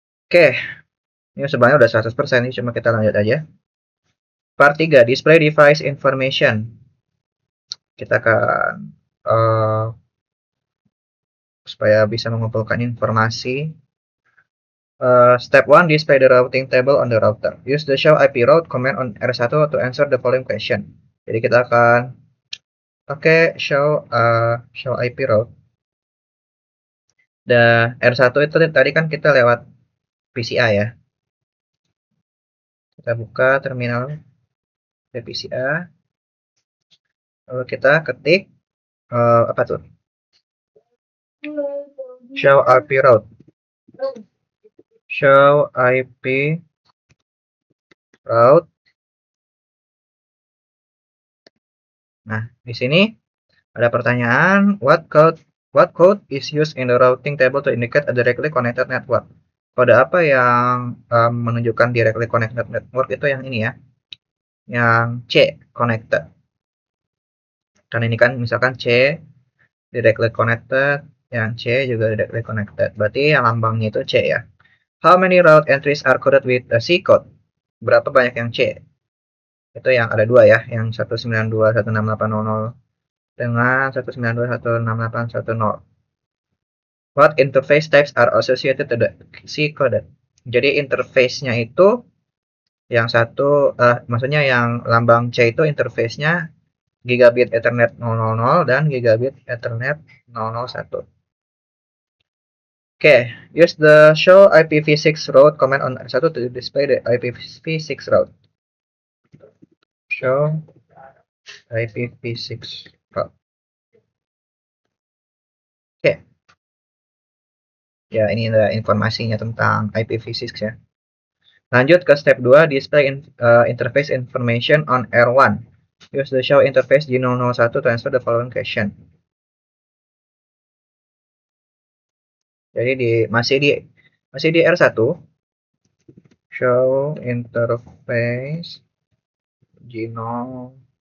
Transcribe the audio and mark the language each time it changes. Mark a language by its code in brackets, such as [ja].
[id] Oke. Ini sebenarnya udah 100%, ini cuma kita lanjut aja. [en] Part 3, display device information. [id] Kita akan supaya bisa mengumpulkan informasi. [en] Step 1, display the routing table on the router. Use the show IP route command on R1 to answer the following question. [id] Jadi kita akan pakai show IP route. Dan R1 itu tadi kan kita lewat PCA ya. Kita buka terminal PCA. Lalu kita ketik apa tuh? [en] Show IP route. Show IP route. [id] Nah, di sini ada pertanyaan, [en] what code is used in the routing table to indicate a directly connected network? [id] Kode apa yang menunjukkan directly connected network itu yang ini ya, yang C, connected. Dan ini kan misalkan C, directly connected, Yang C juga directly connected. Berarti yang lambangnya itu C ya. [en] How many route entries are coded with a C code? [id] Berapa banyak yang C? Itu yang ada dua ya, yang 192.168.00 dengan 192.168.1.0. [en] What interface types are associated to the C coded? [id] Jadi interface-nya itu yang satu, maksudnya yang lambang C itu interface-nya Gigabit Ethernet 000 dan Gigabit Ethernet 001. [en] Okay, use the show IPv6 route command on R1 to display the IPv6 route. Show IPv6 route. Okay. [id] Ya, ini ada informasinya tentang IPv6 ya. Lanjut ke [en] step 2, display interface information on R1. Use the show interface G001 to answer the following question. [id] Jadi masih di R1. Show interface G001.